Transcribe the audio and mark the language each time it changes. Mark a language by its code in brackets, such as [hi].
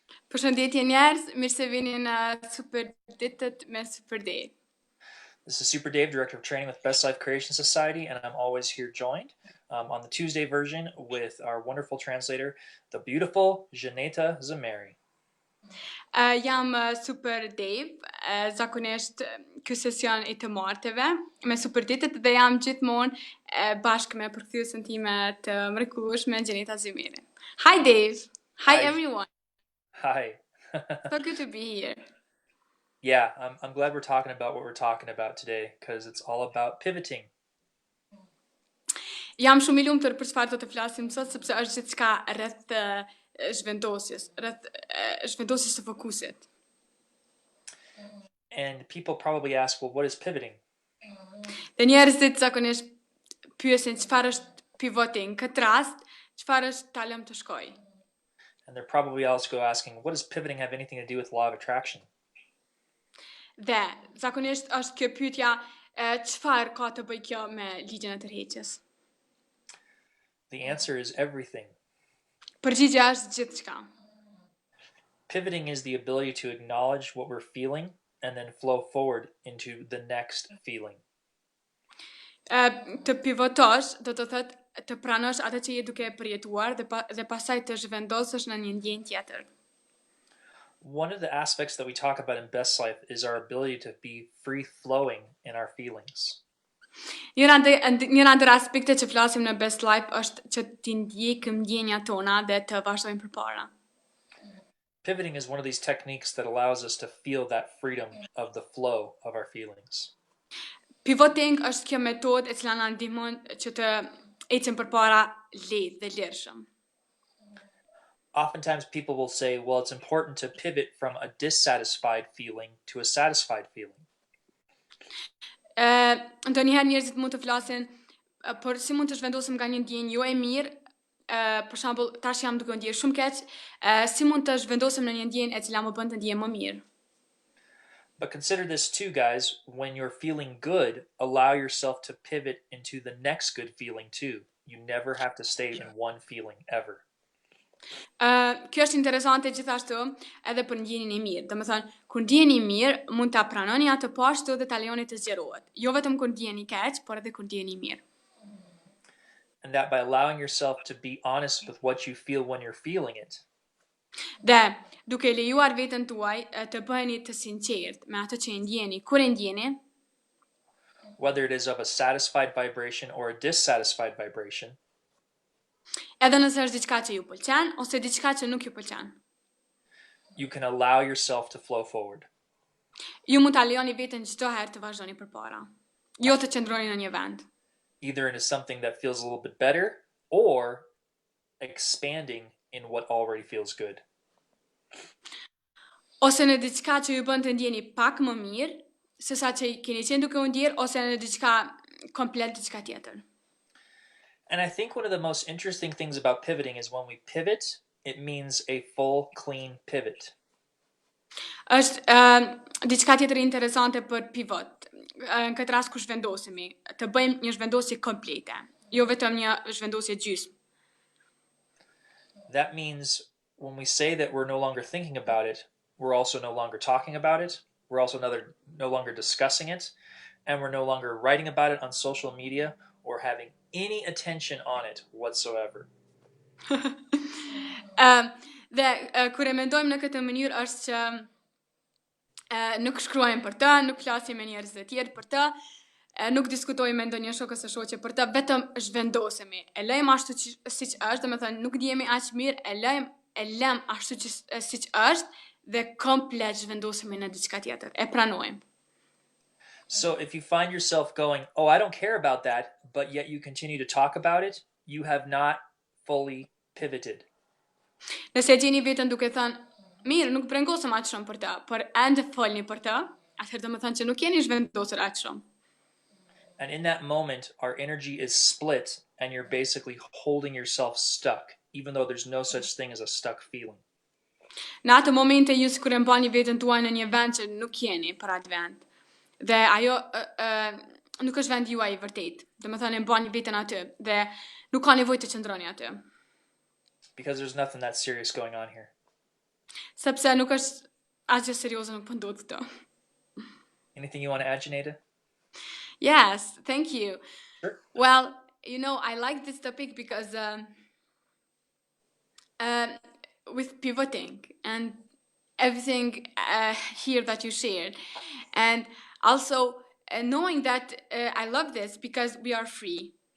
[sq] Përshëndetje njerëz, mirë se vini në super ditët me Super Day. [en] This is Super Dave, Director of Training with Best Life Creation Society, and I'm always here joined on the Tuesday version with our wonderful translator, the beautiful Xheneta Zymeri. [sq] Jam Super Dave, zakonisht ky sesion I të marteve me super ditët dhe jam gjithmonë bashkë me përkthyesën time të mrekullueshme Xheneta Zymeri. [en] Hi Dave. Hi Hi. everyone. Hi. So good to be here. Yeah, I'm glad we're talking about what we're talking about today because it's all about pivoting. [sq] Jam shumë I lumtur për çfarë do të flasim sot sepse është gjithçka rreth zhvendosjes së fokusit. [en] And people probably ask, well, what is pivoting? [sq] Dhe njerëzit zakonisht pyesin çfarë është pivoting, këtë rast, çfarë është ta lëm të shkoj. [en] And they're probably also asking, what does pivoting have anything to do with law of attraction? [sq] Dhe zakonisht është kjo pyetja çfarë ka të bëjë kjo me ligjin e tërheqjes. [en] The answer is everything. [sq] Përgjigjja është gjithçka. [en] Pivoting is the ability to acknowledge what we're feeling and then flow forward into the next feeling. [sq] Të pivotosh do të thotë të pranosh atë që je duke përjetuar dhe pastaj të zhvendosësh në një ndjenjë tjetër. [en] One of the aspects that we talk about in Best Life is our ability to be free flowing in our feelings. [sq] Njëra ndër aspektet që flasim në Best Life është që t'i ndjekëm ndjenjat tona dhe të vazhdojmë përpara. [en] Pivoting is one of these techniques that allows us to feel that freedom of the flow of our feelings. [sq] Pivoting është kjo metodë e cila na ndihmon që të ecim përpara lehtë dhe lirshëm. [en] Oftentimes people will say, well, it's important to pivot from a dissatisfied feeling to a satisfied feeling. [sq] Ndonjëherë njerëzit mund të flasin, por si mund të zhvendosem nga një ndjenjë jo e mirë, për shembull, tash jam duke u ndjer shumë keq, si mund të zhvendosem në një ndjenjë e cila më bën të ndihem më mirë. [en] But consider this too, guys. When you're feeling good, allow yourself to pivot into the next good feeling too. You never have to stay in one feeling ever. [sq] Kjo është interesante gjithashtu edhe për ndjenjën e mirë. Domethënë, kur ndjeni mirë, mund ta pranoni atë po ashtu dhe ta lejoni të zgjerohet. Jo vetëm kur ndjeni keq, por edhe kur ndjeni mirë. [en] And that by allowing yourself to be honest with what you feel when you're feeling it. [sq] Dhe duke lejuar veten tuaj të bëheni të sinqert me atë që ndjeni, kur e ndjeni, [en] whether it is of a satisfied vibration or a dissatisfied vibration. [sq] Edhe nëse është diçka që ju pëlqen ose diçka që nuk ju pëlqen. [en] You can allow yourself to flow forward. [sq] Ju mund ta lejoni veten çdo herë të vazhdoni përpara. Jo të qëndroni në një vend. [en] Either into something that feels a little bit better or expanding in what already feels good. [sq] Ose në diçka që ju bën të ndjeni pak më mirë, sesa që keni qenë duke u ndjer ose në diçka komplet diçka tjetër. [en] And I think one of the most interesting things about pivoting is when we pivot, it means a full, clean pivot. [sq] Është diçka tjetër interesante për pivot. Në këtë rast kur zhvendosemi, të bëjmë një zhvendosje komplete, jo vetëm një zhvendosje gjysmë. [en] That means when we say that we're no longer thinking about it, we're also no longer talking about it, we're also no longer discussing it, and we're no longer writing about it on social media or having any attention on it whatsoever. [sq] Dhe kur e mendojmë në këtë mënyrë është që nuk shkruajmë për të, nuk flasim me njerëz të tjerë për të, nuk diskutojmë me ndonjë shok ose shoqe për të, vetëm zhvendosemi. E lejmë ashtu siç është, domethënë nuk ndjehemi aq mirë, e lëm ashtu siç është dhe komplet zhvendosemi në diçka tjetër. E pranojmë. [en] So if you find yourself going, oh, I don't care about that, but yet you continue to talk about it, you have not fully pivoted. [sq] Nëse gjeni veten duke thënë, mirë, nuk brengosem aq shumë për të, por ende folni për të, atëherë domethënë që nuk jeni zhvendosur aq shumë. [en] And in that moment, our energy is split and you're basically holding yourself stuck, even though there's no such thing as a stuck feeling. [sq] Në atë momente ju sikur e mbani veten tuaj në një vend që nuk jeni për atë vend. Dhe ajo nuk është vendi juaj I vërtet. Domethënë e mbani veten aty dhe nuk ka nevojë të qëndroni aty. [en] Because there's nothing that serious going on here. [sq] Sepse nuk është asgjë serioze nuk po ndodh këtu. [en] Anything you want to add, Xheneta? Yes, thank you. Sure. Well, I like this topic because with pivoting and everything here that you shared, and also knowing that I love this because we are free.